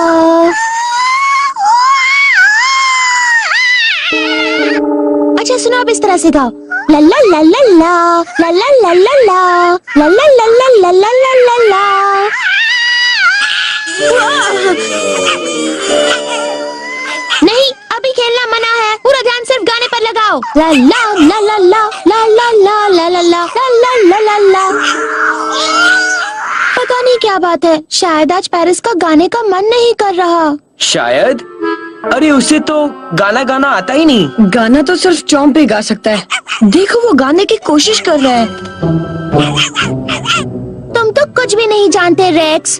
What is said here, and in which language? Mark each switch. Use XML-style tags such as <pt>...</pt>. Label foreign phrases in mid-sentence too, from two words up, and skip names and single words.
<hi>अच्छा सुनो, अब इस तरह से गाओ, ला ला ला ला ला ला ला ला ला ला ला ला ला ला ला ला ला ला। नहीं, अभी खेलना मना है, पूरा ध्यान सिर्फ गाने पर लगाओ। ला ला ला ला ला ला ला ला ला ला ला ला ला ला ला। पता नहीं क्या बात है, शायद आज पेरिस का गाने का मन नहीं कर रहा। शायद? अरे उसे तो गाना गाना आता ही नहीं। गाना तो सिर्फ चौंप ही गा सकता है। देखो वो गाने की कोशिश कर रहा है। तुम तो कुछ भी नहीं जानते रेक्स।</hi>